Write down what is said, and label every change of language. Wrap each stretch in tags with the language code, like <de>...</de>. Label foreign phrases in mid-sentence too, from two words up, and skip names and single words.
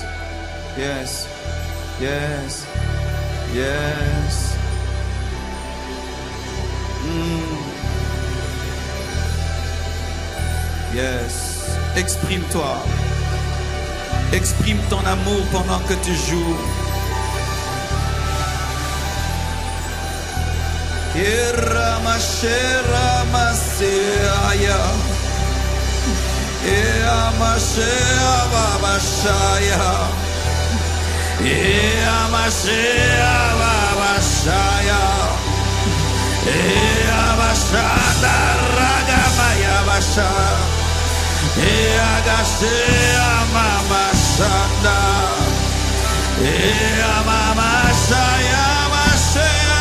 <en>Yes. Yes. Yes. Yes.</en> <fr>Exprime-toi. Exprime ton amour pendant que tu joues. Iramashera Maseaya. Iramashea Babashaya. Iramashea Babashaya. Iramashada Ragamaya Basha. Iagashea Mamashanda. Iramamashaya Mashea.</fr>